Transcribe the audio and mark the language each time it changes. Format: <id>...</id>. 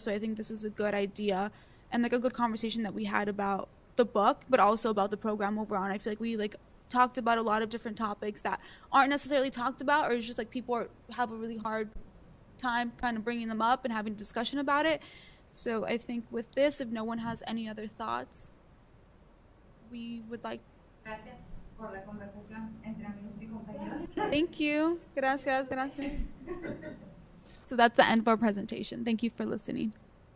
<en>So I think this is a good idea and like a good conversation that we had about the book, but also about the program overall. And I feel like we like talked about a lot of different topics that aren't necessarily talked about, or it's just like people have a really hard time kind of bringing them up and having a discussion about it. So I think with this, if no one has any other thoughts, we would like.</en> <es>Gracias por la conversación entre amigos y compañeros.</es> <en>Thank you.</en> <es>Gracias, gracias.</es> <en>So that's the end of our presentation. Thank you for listening.</en>